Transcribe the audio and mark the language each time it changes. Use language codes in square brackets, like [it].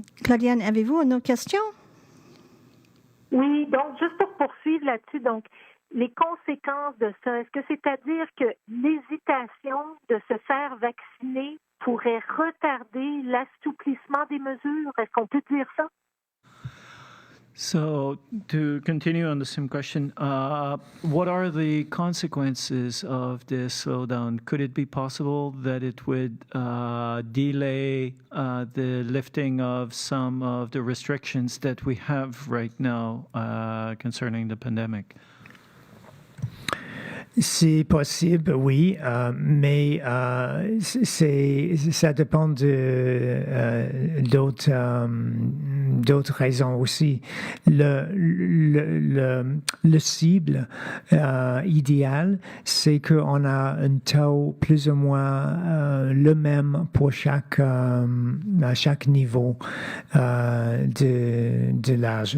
[fr] Claudiane, avez-vous une autre question? Oui, donc juste pour poursuivre là-dessus, donc les conséquences de ça, est-ce que c'est-à-dire que l'hésitation de se faire vacciner pourrait retarder l'assouplissement des mesures? Est-ce qu'on peut dire ça? [en] So, to continue on the same question, what are the consequences of this slowdown? Could it be possible that it would delay the lifting of some of the restrictions that we have right now concerning the pandemic? [fr] C'est possible, oui, mais ça dépend d'autres raisons aussi. Le cible idéal, c'est qu'on a un taux plus ou moins le même pour chaque niveau de l'âge.